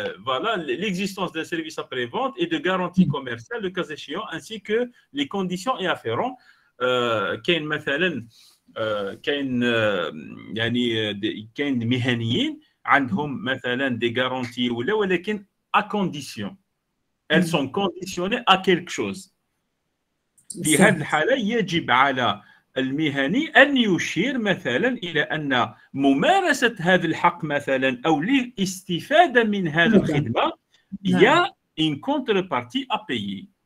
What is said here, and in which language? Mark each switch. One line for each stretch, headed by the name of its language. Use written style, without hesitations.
French: Voilà l'existence d'un service après-vente et de garantie commerciale, le cas échéant, ainsi que les conditions y afférentes.
Arabic: كاين مثلا كاين يعني كاين مهنيين عندهم مثلا دي غارونتي ولكن
French: à condition. Elles sont conditionnées à quelque chose.
Arabic: في هذه الحالة يجب على المهني أن يشير مثلا إلى أن ممارسة هذا الحق مثلا أو الاستفادة من هذه الخدمة هي
French: une contrepartie à payer.